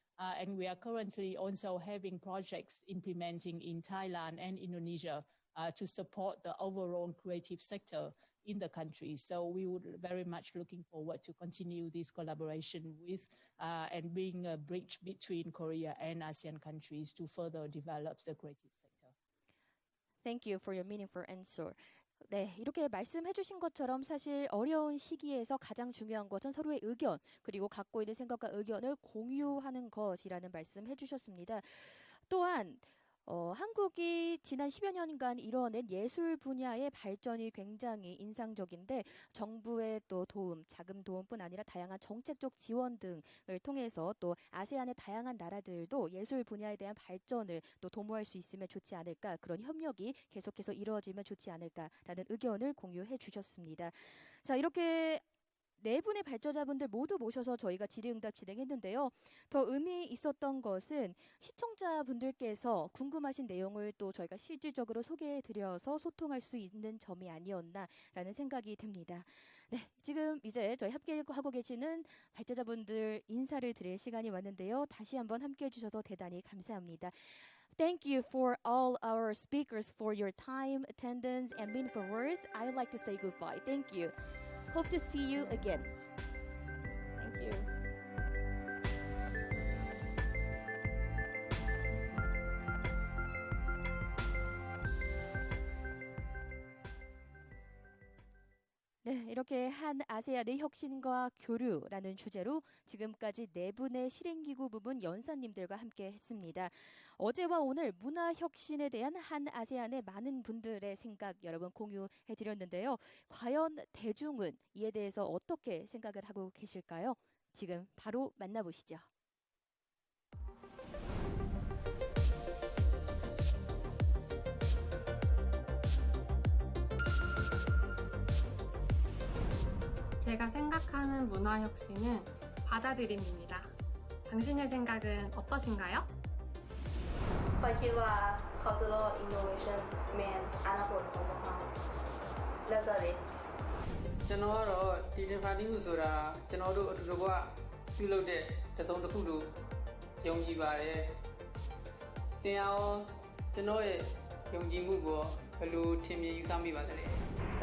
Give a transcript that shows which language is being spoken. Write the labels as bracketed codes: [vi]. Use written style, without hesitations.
[en] And we are currently also having projects implementing in Thailand and Indonesia to support the overall creative sector in the country. So we would very much looking forward to continue this collaboration with and being a bridge between Korea and ASEAN countries to further develop the creative sector. Thank you for your meaningful answer. [ko] 네, 이렇게 말씀해 주신 것처럼 사실 어려운 시기에서 가장 중요한 것은 서로의 의견, 그리고 갖고 있는 생각과 의견을 공유하는 것이라는 말씀해 주셨습니다. 또한 한국이 지난 10여 년간 이뤄낸 예술 분야의 발전이 굉장히 인상적인데 정부의 또 도움, 자금 도움뿐 아니라 다양한 정책적 지원 등을 통해서 또 아세안의 다양한 나라들도 예술 분야에 대한 발전을 또 도모할 수 있으면 좋지 않을까, 그런 협력이 계속해서 이루어지면 좋지 않을까라는 의견을 공유해 주셨습니다. 자, 이렇게 네 분의 발전자분들 모두 모셔서 저희가 질의응답 진행했는데요. 더 의미 있었던 것은 시청자분들께서 궁금하신 내용을 또 저희가 실질적으로 소개해드려서 소통할 수 있는 점이 아니었나라는 생각이 듭니다. 네, 지금 이제 저희 함께 하고 계시는 발전자분들 인사를 드릴 시간이 왔는데요. 다시 한번 함께해 주셔서 대단히 감사합니다. [en] Thank you for all our speakers for your time, attendance, and meaningful words. I would like to say goodbye. Thank you. Hope to see you again. Thank you. [ko] 네, 이렇게 한 아세안의 혁신과 교류라는 주제로 지금까지 네 분의 실행기구 부문 연사님들과 함께 했습니다. 어제와 오늘 문화혁신에 대한 한 아세안의 많은 분들의 생각 여러분 공유해드렸는데요. 과연 대중은 이에 대해서 어떻게 생각을 하고 계실까요? 지금 바로 만나보시죠. 제가 생각하는 문화혁신은 받아들임입니다. 당신의 생각은 어떠신가요? [th] พอยคิดว่า [en] cultural innovation [th] เป็นอนาคตของพวกเราแล้วจะเลย [my] ကျွန်တော်ကတော့ဒီ Definitive ဆိုတာကျွန်တော်တို့အတူတကွ ပြုလုပ်တဲ့တစုံတစ်ခုလို့ယုံကြည်ပါတယ်။တင်အောင်ကျွန်တော်ရဲ့ယုံကြည်မှုကိုဘယ်လိုထင်မြင်ယူဆမိပါသလဲ။